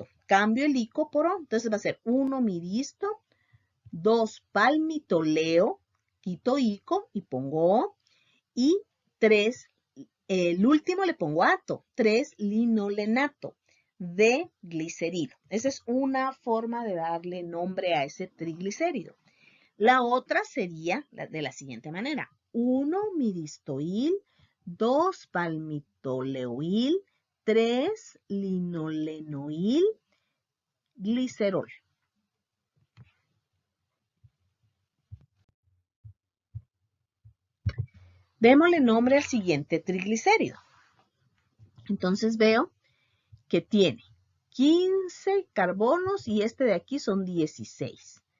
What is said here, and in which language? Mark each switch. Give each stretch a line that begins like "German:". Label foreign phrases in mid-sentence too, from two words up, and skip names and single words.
Spanish: Cambio el ico por O, entonces va a ser 1 miristo, 2 palmitoleo, quito ico y pongo O, y 3, el último le pongo ato, 3 linolenato de glicerilo. Esa es una forma de darle nombre a ese triglicérido. La otra sería de la siguiente manera. 1 miristoil, 2 palmitoleoil, 3 linolenoil, glicerol. Démosle nombre al siguiente triglicérido. Entonces veo que tiene 15 carbonos y este de aquí son 16.